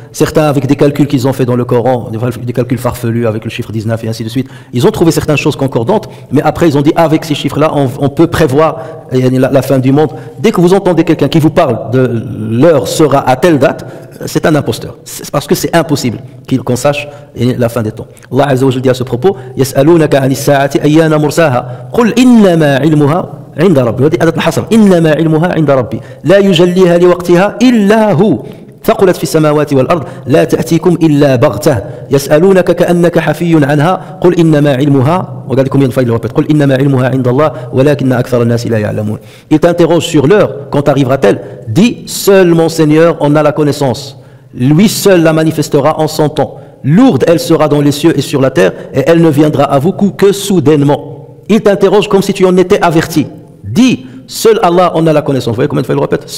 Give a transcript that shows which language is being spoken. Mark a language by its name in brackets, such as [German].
[French] Certains, avec des calculs qu'ils ont fait dans le Coran, des calculs farfelus avec le chiffre 19 et ainsi de suite, ils ont trouvé certaines choses concordantes, mais après ils ont dit, avec ces chiffres-là, on peut prévoir la fin du monde. Dès que vous entendez quelqu'un qui vous parle de l'heure sera à telle date, c'est un imposteur. C'est parce que c'est impossible qu'on sache la fin des temps. [Arabic] Allah Azza wa Jalla [French] dit à ce propos, [Arabic] يسألونك عن الساعة أيان مرساها قل إنما علمها عند ربي. هذه أداة الحصر. إنما علمها عند ربي لا يجليها لوقتها إلا هو ثقلت في السماوات والأرض لا تأتيكم إلا بغتة يسألونك كأنك حفي عنها قل إنما علمها وقال لكم ينفع قل إنما علمها عند الله ولكن أكثر الناس لا يعلمون. [French] Il t'interroge sur l'heure, quand arrivera-t-elle? Dis, seul mon Seigneur en a la connaissance. Lui seul la manifestera en son temps. Lourde elle sera dans les cieux et sur la terre, et elle ne viendra à vous que soudainement. Il t'interroge comme si tu en étais averti. Dis, seul Allah en a la connaissance. Vous voyez combien de fois il le répète?